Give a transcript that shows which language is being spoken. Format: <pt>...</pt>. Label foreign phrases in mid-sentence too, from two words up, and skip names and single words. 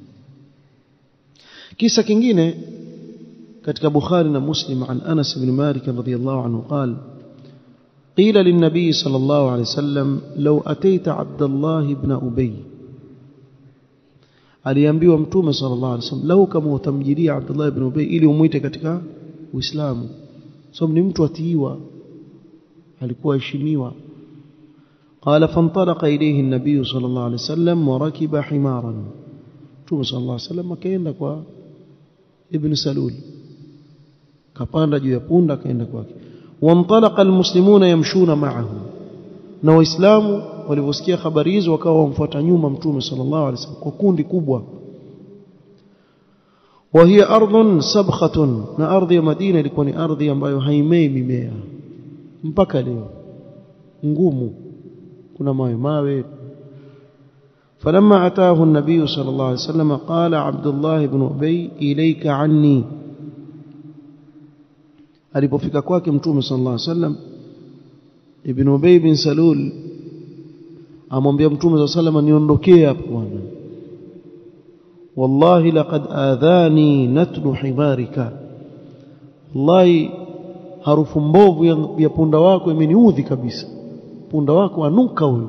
<sw>Kisa kingine katika Bukhari na Muslim</sw> <ar>عن أنس بن مالك رضي الله عنه قال قيل للنبي صلى الله عليه وسلم لو أتيت عبد الله بن أبي,</ar> <sw>aliambiwa Mtume</sw> <ar>صلى الله عليه وسلم</ar> <sw>lau kama utamjilia Abdullah ibn Ubay ili umuite katika Uislamu, sababu ni mtu atiiwa, alikuwa heshimiwa.</sw> <ar>قال فانطلق إليه النبي صلى الله عليه وسلم وركب حمارا.</ar> <sw>Mtume</sw> <ar>صلى الله عليه وسلم</ar> <sw>akaenda kwa Ibn Salul, kapanda juu ya punda akaenda kwake.</sw> <ar>وانطلق المسلمون يمشون معه,</ar> <sw>na waislamu waliposikia habari hizo wakawa wamfuata nyuma Mtume</sw> <ar>صلى الله عليه وسلم</ar> <sw>kwa kundi kubwa.</sw> <ar>وهي أرض سبخة,</ar> <sw>na ardhi ya Madina ilikuwa ni ardhi ambayo haimei mimea mpaka leo, ngumu, kuna mawe.</sw> <ar>فلما أتاه النبي صلى الله عليه وسلم قال عبد الله بن أبي إليك عني,</ar> <sw>alipofika kwake Mtume</sw> <ar>صلى الله عليه وسلم,</ar> <sw>Ibn Ubay bin Salul amwambia Mtume</sw> <ar>صلى الله عليه وسلم</ar> <sw>niondokee hapo bwana,</sw> <ar>والله لقد آذاني نتن حمارك,</ar> <sw>wallahi harufu mbovu ya punda wako imeniudhi kabisa, punda wako anuka huyo.</sw>